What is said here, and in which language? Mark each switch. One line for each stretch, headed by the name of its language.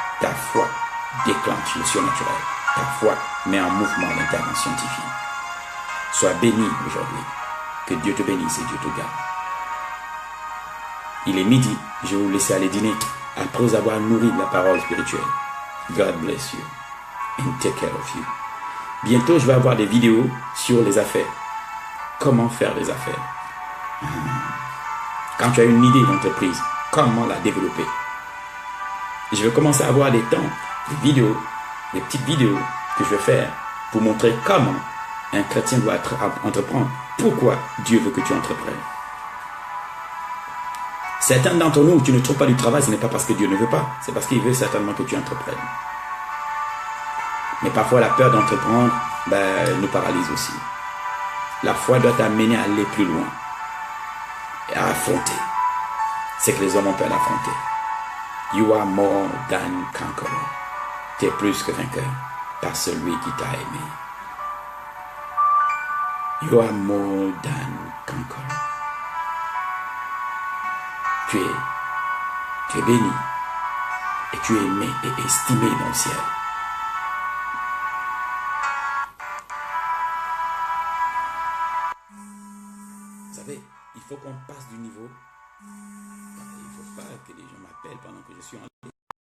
French: Ta foi déclenche le surnaturel. Ta foi met en mouvement l'intervention divine. Sois béni aujourd'hui. Que Dieu te bénisse et Dieu te garde. Il est midi, je vais vous laisser aller dîner après avoir nourri de la parole spirituelle.
English: God bless you and take care of you.
French: Bientôt, je vais avoir des vidéos sur les affaires. Comment faire des affaires. Quand tu as une idée d'entreprise, comment la développer. Je vais commencer à avoir des temps, des vidéos, des petites vidéos que je vais faire pour montrer comment un chrétien doit entreprendre. Pourquoi Dieu veut que tu entreprennes. Certains d'entre nous, tu ne trouves pas du travail, ce n'est pas parce que Dieu ne veut pas, c'est parce qu'il veut certainement que tu entreprennes. Mais parfois la peur d'entreprendre nous paralyse aussi. La foi doit t'amener à aller plus loin et à affronter. C'est que les hommes ont peur d'affronter.
English: You are more than conqueror.
French: Tu es plus que vainqueur par celui qui t'a aimé.
English: You are more than conqueror.
French: Tu es béni et tu es aimé et estimé dans le ciel. Vous savez, il faut qu'on passe du niveau. Il ne faut pas que les gens m'appellent pendant que je suis en ligne.